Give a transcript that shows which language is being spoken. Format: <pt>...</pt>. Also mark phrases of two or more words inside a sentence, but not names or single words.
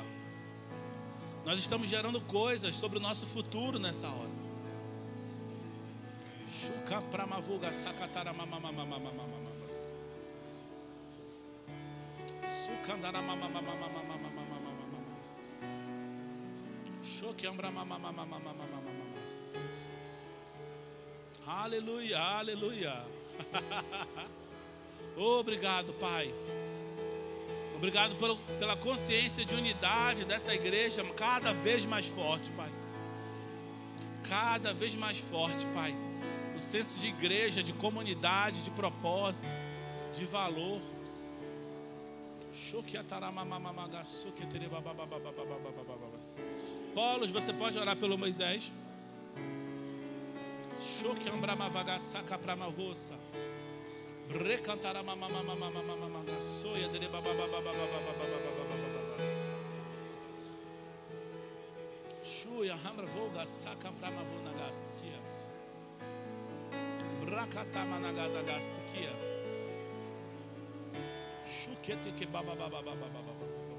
<pt>Nós estamos gerando coisas sobre o nosso futuro nessa hora. Shuka pramavuga sakatara mamamamamamamamamas. Sukandara mamamamamamamamamamas. Shokyambra mamamamamamamamamas. Aleluia, aleluia. Obrigado, Pai. Obrigado pela consciência de unidade dessa igreja cada vez mais forte, Pai. Cada vez mais forte, Pai. O senso de igreja, de comunidade, de propósito, de valor. Polos, você pode orar pelo Moisés. Recantará soia dele Shuya hamra voga saka prama vona gastikia. Brakata managada gastikia. Shukete ke baba baba baba baba baba.</pt>